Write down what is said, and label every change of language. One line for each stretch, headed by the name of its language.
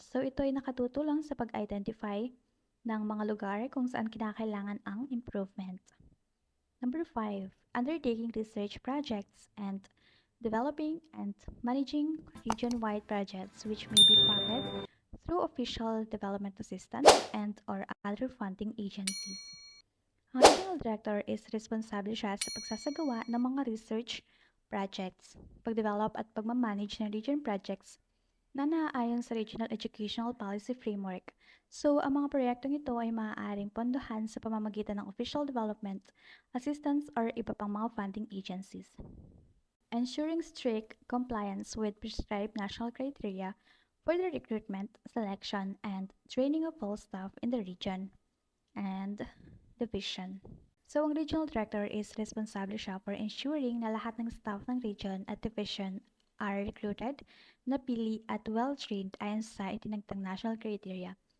Filipino: So, ito ay nakatutulong sa pag-identify ng mga lugar kung saan kinakailangan ang improvement.
English: Number 5, undertaking research projects and developing and managing region-wide projects which may be funded through official development assistance and or other funding agencies.
Filipino: Ang regional director is responsable siya sa pagsasagawa ng mga research projects, pagdevelop at pagmamanage ng region projects na naaayon sa Regional Educational Policy Framework. So, ang mga proyektong ito ay maaaring pondohan sa pamamagitan ng official development, assistance, or iba pang mga funding agencies.
English: Ensuring strict compliance with prescribed national criteria for the recruitment, selection, and training of all staff in the region and division. So, ang regional director is responsible
Filipino: siya
English: for ensuring
Filipino: na lahat ng
English: staff ng region at division are recruited,
Filipino: napili at
English: well-trained
Filipino: ayon sa itinagtang
English: national criteria.